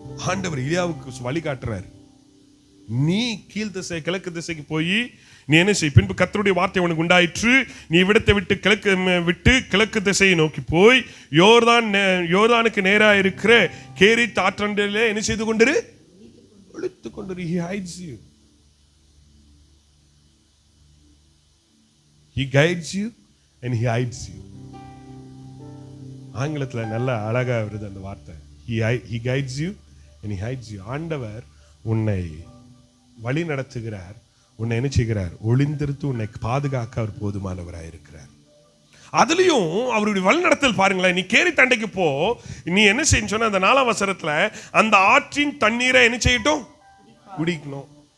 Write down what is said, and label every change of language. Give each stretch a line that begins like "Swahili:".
Tamil: ஆண்டவர் எலியாவுக்கு வழி காட்டுறாரு. நீ கீழ் திசை கிழக்கு திசைக்கு போய் நீ என்ன செய், பின்பு கர்த்தருடைய வார்த்தை உனக்கு உண்டாயிற்று, நீ இவ்விடத்தை விட்டு கிழக்கு திசையை நோக்கி போய் யோர்தானுக்கு நேராக இருக்கிற கேரித் ஆற்றண்டிலே என்ன செய்து கொண்டிரு, ஒளித்துக் கொண்டிரு.
English: He hides you. He guides you and he hides you.
Tamil: ஆங்கிலத்துல நல்ல அழகா வருது அந்த வார்த்தை.
English: He guides you and he hides you.
Tamil: ஆண்டவர் உன்னை வழி நடத்துகிறார், உன்னை என்ன செய்கிறார், ஒளிந்திருத்து உன்னை பாதுகாக்க அவர் போதுமானவராக இருக்கிறார். அதுலயும் அவருடைய வழி நடத்தல் பாருங்களேன். நீ கேரி தண்டைக்கு போ, நீ என்ன செய்யணும் சொன்ன அந்த 4ஆம் வசனத்துல, அந்த ஆற்றின் தண்ணீரை என்ன செய்யட்டும், குடிக்கணும்.